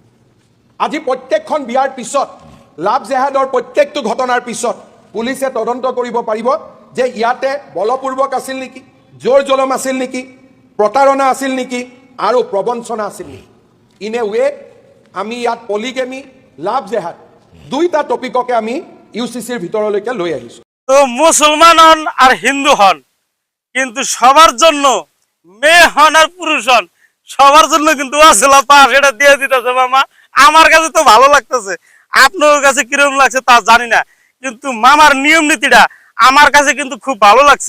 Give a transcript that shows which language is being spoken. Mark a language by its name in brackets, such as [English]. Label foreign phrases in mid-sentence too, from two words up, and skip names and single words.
[Assamese] আজি প্ৰত্যেকখন বিয়াৰ পিছত লাভ জেহাদৰ প্ৰত্যেকটো ঘটনাৰ পিছত পুলিচে তদন্ত কৰিব পাৰিব যে ইয়াতে বলপূৰ্বক আছিল নেকি, জোৰ জুলুম আছিল নেকি, প্ৰতাৰণা আছিল নেকি আৰু প্ৰবঞ্চনা আছিল নেকি। [English] in a way [Assamese] আমি ইয়াত পলিগেমি লাভ জেহাদ দুইটা টপিককে আমি UCCৰ ভিতৰলৈকে লৈ আহিছোঁ। [Bangla] তো মুসলমান হন আর হিন্দু হন, কিন্তু সবার জন্য মেয়ে হন আর পুরুষ হন সবার জন্য কিন্তু আসলা পাস এটা দিয়ে দিতেছে মামা। আমার কাছে তো ভালো লাগতেছে, আপনার কাছে কিরকম লাগছে তা জানি না, কিন্তু মামার নিয়ম নীতিটা আমার কাছে কিন্তু খুব ভালো লাগছে।